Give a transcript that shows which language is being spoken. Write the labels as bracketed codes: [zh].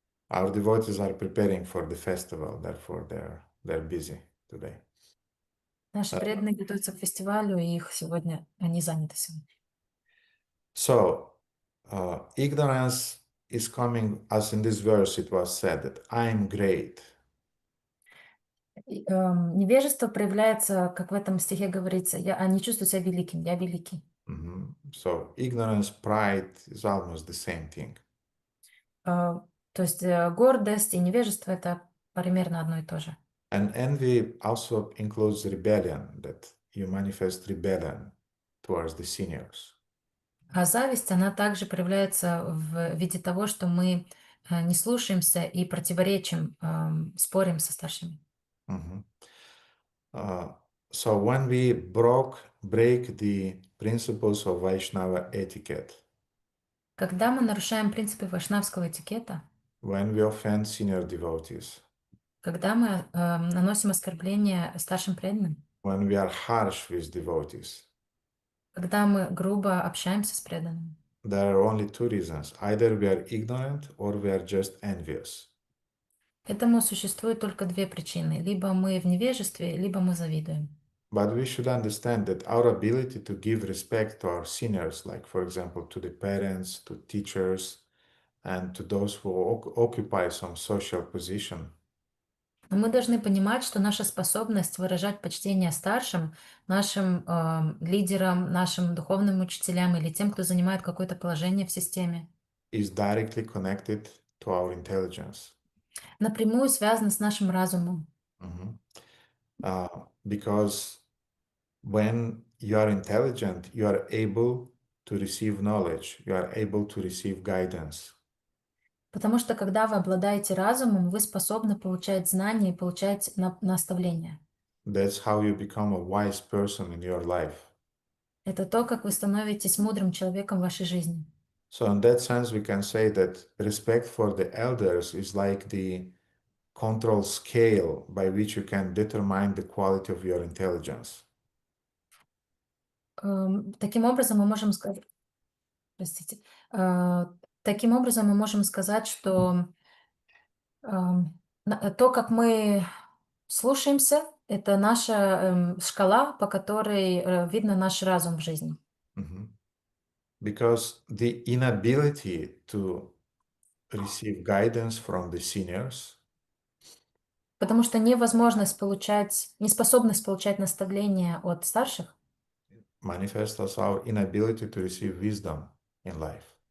[en] Our devotees are preparing for the festival, therefore they're busy today. [ru] Наши преданные готовятся к фестивалю, и их сегодня, они заняты сегодня. [en] So, ignorance is coming, as in this verse it was said, that I am great. [ru] Невежество проявляется, как в этом стихе говорится, они чувствуют себя великим, я великий. [en] So ignorance, pride is almost the same thing. [ru] То есть гордость и невежество — это примерно одно и то же. [en] And envy also includes rebellion, that you manifest rebellion towards the seniors. [ru] А зависть, она также проявляется в виде того, что мы не слушаемся и противоречим, спорим со старшими. [en] So when we break the principles of Vaishnava etiquette, [ru] Когда мы нарушаем принципы вайшнавского этикета, [en] when we offend senior devotees, [ru] когда мы наносим оскорбления старшим преданным, [en] when we are harsh with devotees, [ru] когда мы грубо общаемся с преданными, [en] there are only two reasons. Either we are ignorant or we are just envious. [ru] этому существует только две причины. Либо мы в невежестве, либо мы завидуем. [en] But we should understand that our ability to give respect to our seniors, like for example to the parents, to teachers, and to those who occupy some social position, [ru] Но мы должны понимать, что наша способность выражать почтение старшим, нашим лидерам, нашим духовным учителям или тем, кто занимает какое-то положение в системе, [en] is directly connected to our intelligence. [ru] напрямую связана с нашим разумом. [en] Because when you are intelligent, you are able to receive knowledge, you are able to receive guidance. [ru] Потому что когда вы обладаете разумом, вы способны получать знания и получать наставления. [en] That's how you become a wise person in your life. [ru] Это то, как вы становитесь мудрым человеком в вашей жизни. [en] So in that sense, we can say that respect for the elders is like the control scale by which you can determine the quality of your intelligence. [ru] Таким образом, мы можем сказать, простите, таким образом мы можем сказать, что то, как мы слушаемся, это наша шкала, по которой видно наш разум в жизни. [en] Because the inability to receive guidance from the seniors [ru] Потому что неспособность получать наставления от старших [en] manifests as our inability to receive wisdom in life.